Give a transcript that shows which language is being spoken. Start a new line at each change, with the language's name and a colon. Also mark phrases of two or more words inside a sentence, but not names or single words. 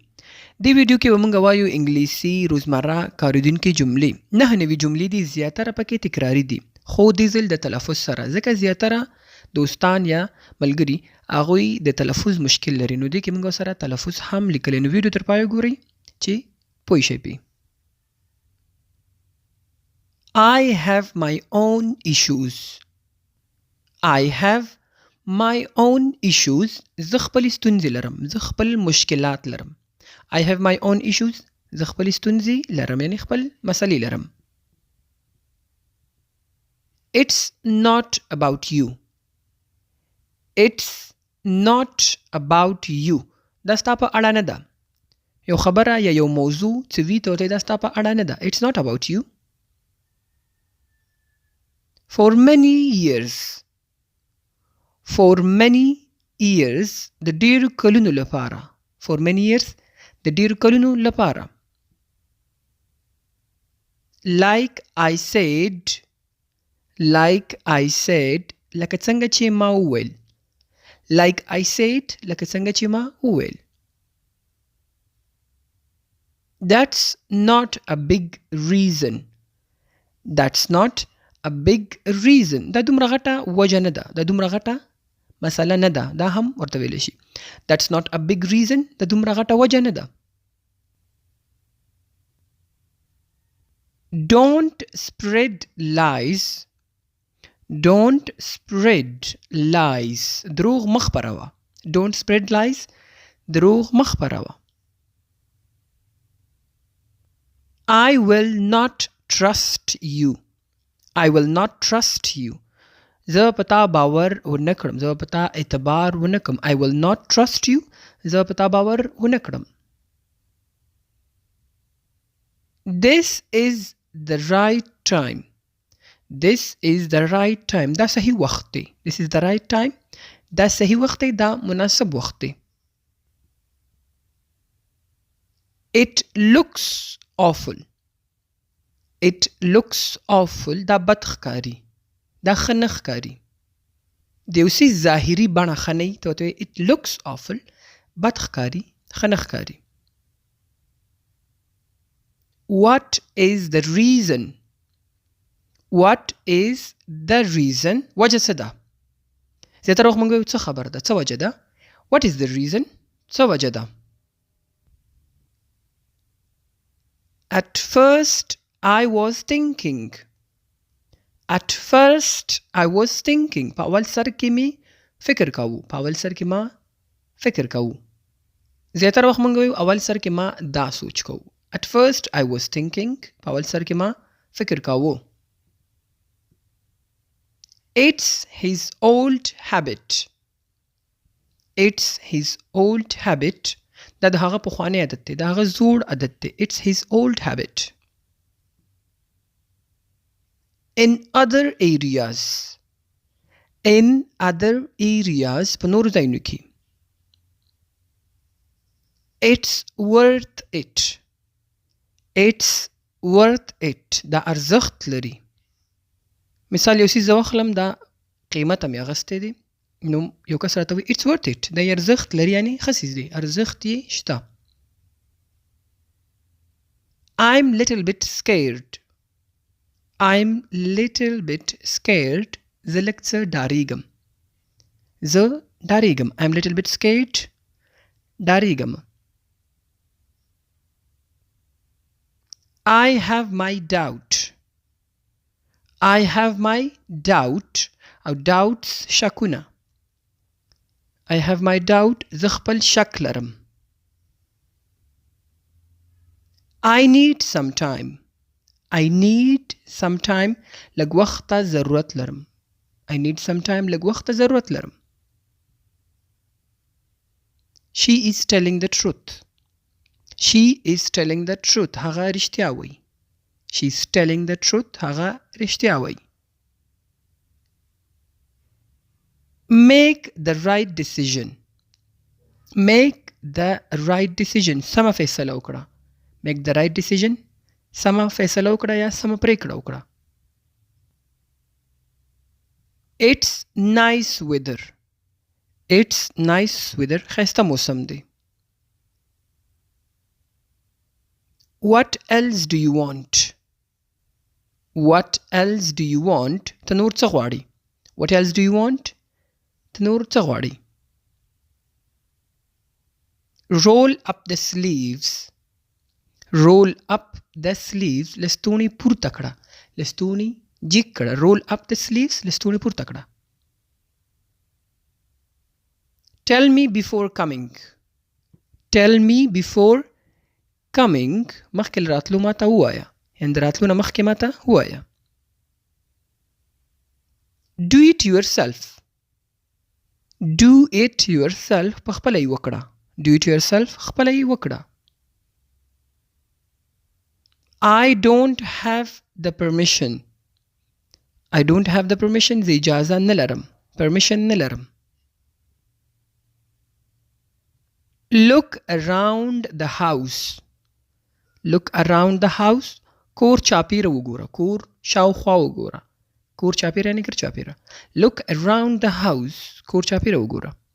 Pashto: دې ویډیو کې به موږ وایو انګلیسی روزمره کارېدونکي جملې. 9 نوي جملې دي، زیاتره پکې تکراري دي خو دې ځل د تلفظ سره، ځکه زیاتره دوستان یا ملګري هغوی د تلفظ مشکل لري، نو دې کې موږ سره تلفظ هم لیکلی. نو ویډیو تر پایه ګورئ چې پوه شئ پې.
English: I have my own issues. I have my own issues.
Pashto: زه خپل ستونزې لرم، زه خپل مشکلات لرم.
English: I have my own issues.
Pashto: زه خپل ستونزې لرم، یعنی خپل مسلې لرم.
English: It's not about you. It's not about you.
Pashto: دا ستا په اړه نه ده. یو خبره یا یو موضوع څه وي ته ورته دا ستا په اړه نه ده.
English: It's not about you. For many years. For many years.
Pashto: د ډېرو کلونو لپاره.
English: For many years.
Pashto: د ډېرو کلونو لپاره.
English: Like I said. Like I said.
Pashto: لکه څنګه چې ما وویل.
English: Like I said.
Pashto: لکه څنګه چې ما وویل.
English: That's not a big reason. That's not a big reason.
Pashto: دا دومره غټه وجه نه ده. دا دومره غټه مسله نه ده. دا هم ورته ویلی شي.
English: That's not a big reason.
Pashto: دا دومره غټه وجه نه ده.
English: Don't spread lies. Don't spread lies.
Pashto: دروغ مه خپروه.
English: Don't spread lies.
Pashto: دروغ مه خپروه.
English: I will not trust you. I will not trust you.
Pashto: زه په تا باور ونه کړم. زه په تا اعتبار ونه کړم.
English: I will not trust you.
Pashto: زه په تا باور ونه کړم.
English: This is the right time. This is the right time.
Pashto: دا صحیح وخت دی.
English: This is the right time.
Pashto: دا صحیح وخت دی. دا مناسب وخت دی.
English: It looks awful. It looks awful.
Pashto: دا بد ښکاري. دا ښه نه ښکاري. د یو څیز ظاهري بڼه ښه نه وي ته ورته وایي
English: it looks awful.
Pashto: بد ښکاري، ښه نه ښکاري.
English: What is the reason? What is the reason?
Pashto: وجه څه ده؟ زیاتره وخت موږ وایو څه خبر ده، څه وجه ده.
English: What is the reason?
Pashto: څه وجه ده.
English: At first I was thinking. At first I was thinking.
Pashto: په اول سر کې مې فکر کوو. په اول سر کې ما فکر کوو. زیاتره وخت موږ وایو اول سر کې ما دا سوچ کوو.
English: At first I was thinking.
Pashto: په اول سر کې ما فکر کوو.
English: It's his old habit. It's his old habit.
Pashto: دا د هغه پخوانی عادت دی. د هغه زوړ عادت دی.
English: It's his old habit. In other areas. In other areas.
Pashto: په نورو ځایونو کې.
English: It's worth it. It's worth it.
Pashto: دا ارزښت لري. مثال یو څیز زه واخلم دا قیمت هم یې اخیستی دی، نو یو کس راته وایي
English: It's worth it.
Pashto: دا یې ارزښت لري، یعنې ښه څیز دی، ارزښت یې شته.
English: I'm little bit scared. I'm little bit scared.
Pashto: زه لږ څه ډارېږم. زه ډارېږم.
English: I'm little bit scared. ډارېږم. I have my doubt. I have my doubt. او doubts شکونه. I have my doubt.
Pashto: زه خپل شک لرم.
English: I need some time. I need some time.
Pashto: لږ وخت ته ضرورت لرم.
English: I need some time.
Pashto: لږ وخت ته ضرورت لرم.
English: She is telling the truth. She is telling the truth.
Pashto: هغه رښتیا وایي.
English: She is telling the truth.
Pashto: هغه رښتیا وایي.
English: Make the right decision. Make the right decision.
Pashto: سمه فیصله وکړه.
English: Make the right decision.
Pashto: سمه فیصله وکړه یا سمه پرېکړه وکړه.
English: It's nice weather. It's nice weather.
Pashto: ښایسته موسم دی.
English: What else do you want? What else do you want?
Pashto: ته نور څه غواړې؟
English: What else do you want?
Pashto: ته نور څه غواړې؟
English: Roll up the sleeves. Roll up the sleeves.
Pashto: لستونی پورته کړه. لستونی جګ کړه.
English: Roll up the sleeves.
Pashto: لستونی پورته کړه.
English: Tell me before coming. Tell me before coming.
Pashto: مخکې له راتلو ماته ووایه. یعنې د راتلو نه مخکې ماته ووایه.
English: Do it yourself. Do it yourself.
Pashto: په خپله یې وکړه.
English: Do it yourself.
Pashto: خپله یې وکړه.
English: I don't have the permission. I don't have the permission.
Pashto: زه اجازه نه لرم. Permission نه لرم.
English: Look around the house. Look around the house.
Pashto: کور چاپیره وګوره. کور شاوخوا وګوره. کور چاپیره یعنې کور چاپیره.
English: Look around the house.
Pashto: کور چاپیره وګوره.